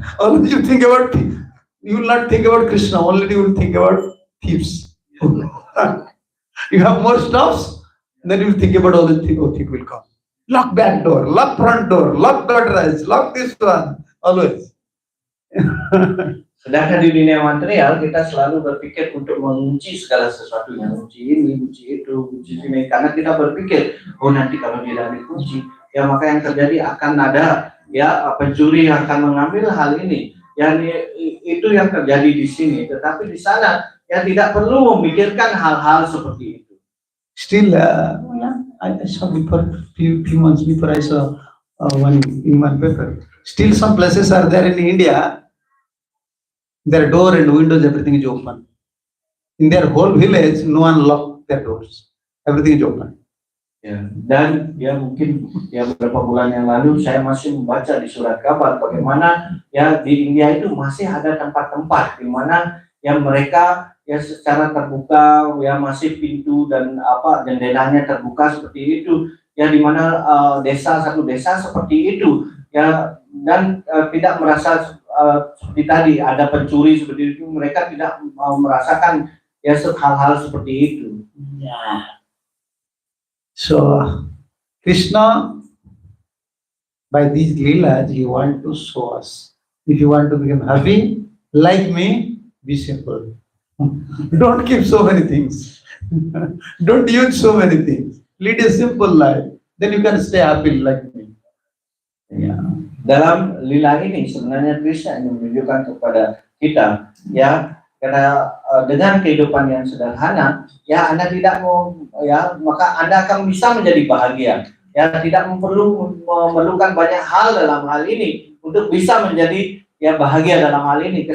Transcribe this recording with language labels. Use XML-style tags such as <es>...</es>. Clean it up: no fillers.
<en>Always you think about, you will not think about Krishna, only you will think about thieves. You have more stops, then you will think about all the things, oh, thief will come. Lock back door, lock front door, lock guardrails, lock this one, always.</en> <id>Sedangkan di dunia material kita selalu berpikir untuk mengunci segala sesuatu, yang kunci ini, kunci itu, kunci ini, karena kita berpikir, oh nanti kalau tidak dikunci, ya maka yang terjadi akan ada ya pencuri yang akan mengambil hal ini. Yang itu yang terjadi di sini, tetapi di sana ya tidak perlu memikirkan hal-hal seperti itu.</id> <en>Still, I saw before few months before I saw one in one paper. Still, some places are there in India. Their door and windows, everything is open. In their whole village, no one locked their doors. Everything is open.</en> <id>Ya, dan ya mungkin ya beberapa bulan yang lalu saya masih membaca di surat kabar bagaimana ya di India itu masih ada tempat-tempat di mana yang mereka ya secara terbuka ya masih pintu dan jendelanya terbuka seperti itu ya di mana satu desa seperti itu ya dan tidak merasa seperti tadi ada pencuri seperti itu, mereka tidak mau merasakan ya hal-hal seperti itu. Yeah.</id> <en>So Krishna, by these leelas, he want to show us. If you want to become happy, like me, be simple. Don't keep so many things. Don't use so many things. Lead a simple life. Then you can stay happy like me. Yeah.</en> <id>Dalam lila ini sebenarnya Krishna ingin menunjukkan kepada kita ya karena dengan kehidupan yang sederhana ya Anda tidak mau ya maka Anda akan bisa menjadi bahagia ya tidak memerlukan banyak hal dalam hal ini untuk bisa menjadi ya bahagia dalam hal ini.</id>